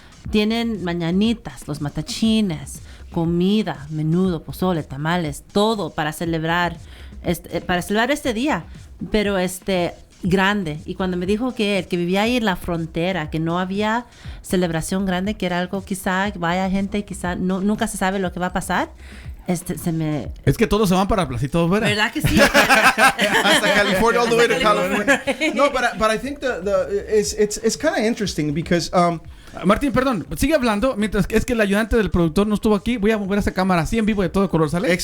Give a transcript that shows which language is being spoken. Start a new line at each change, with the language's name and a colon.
Spanish: Tienen mañanitas, los matachines, comida, menudo, pozole, tamales, todo para celebrar este día. Pero grande. Y cuando me dijo que él, que vivía ahí en la frontera, que no había celebración grande, que era algo quizá vaya gente, quizá nunca se sabe lo que va a pasar. Es que todos se van para Placita Alvera. ¿Verdad que sí?
English: Hasta California, all the way to California. No, but I think it's kind of interesting because
Spanish: Martín, perdón, sigue hablando mientras es que el ayudante del productor no estuvo aquí. Voy a mover esa cámara así en vivo de todo color, ¿sale?